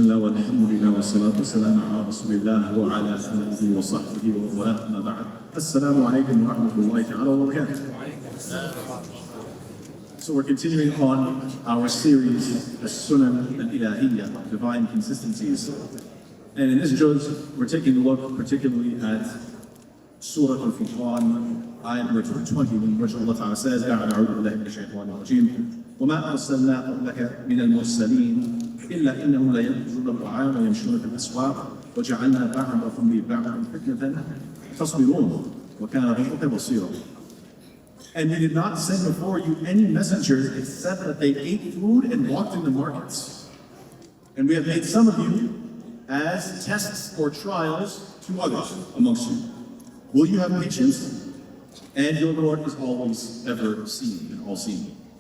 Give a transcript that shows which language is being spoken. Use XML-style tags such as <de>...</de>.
<ar>والصلاة والسلام على رسول الله وعلى آله وصحبه ومن والاه أما بعد. السلام عليكم ورحمة الله تعالى وبركاته.</ar> <en>So we're continuing on our series, Al-Sunan Al-Illahiya, Divine Consistencies. And in this juz, we're taking a look particularly at Surah Al-Furqan, ayat number 20, in which Allah Ta'ala says,</en> <ar>أعوذ بالله من الشيطان الرجيم وما أرسلنا قبلك من المرسلين إلا إنهم ليأكلون الطعام ويمشون في الأسواق وجعلنا بعضكم لبعض فتنة تصبرون وكان ربك بصيرا.</ar> <en>And we did not send before you any messengers except that they ate food and walked in the markets. And we have made some of you as tests or trials to others amongst you. Will you have patience? And your Lord is always ever seeing and all-seeing.</en>